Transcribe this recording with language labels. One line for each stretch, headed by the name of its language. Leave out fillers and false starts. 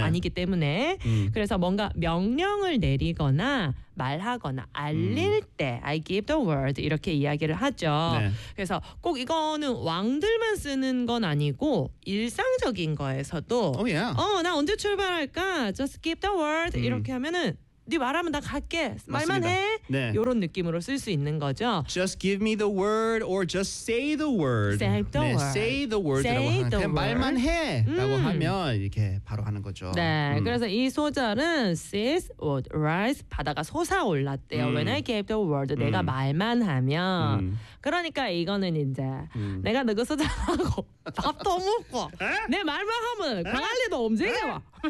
Korean: 아니기 때문에 그래서 뭔가 명령을 내리거나 말하거나 알릴 때
English: I give the word
Korean: 이렇게 이야기를 하죠. 네. 그래서 꼭 이거는 왕들만 쓰는 건 아니고 일상적인 거에서도
English: oh, yeah.
Korean: 어, 나 언제 출발할까?
English: Just give the word
Korean: 이렇게 하면은 네 말하면 나 갈게. 말만 맞습니다. 해. 네. 이런 느낌으로 쓸 수 있는 거죠.
English: Just give me the word or just say the word. Say the
Korean: 네.
English: word. Say the word. Say the word.
Korean: 말만 해. 라고 하면 이렇게 바로 하는 거죠. 네. 그래서 이 소절은
English: Seas would rise.
Korean: 바다가 솟아올랐대요.
English: When I gave the word.
Korean: 내가 말만 하면. 그러니까 이거는 이제 내가 너그 소절하고 밥도 먹고 내 말만 하면 광안리도 움직여와.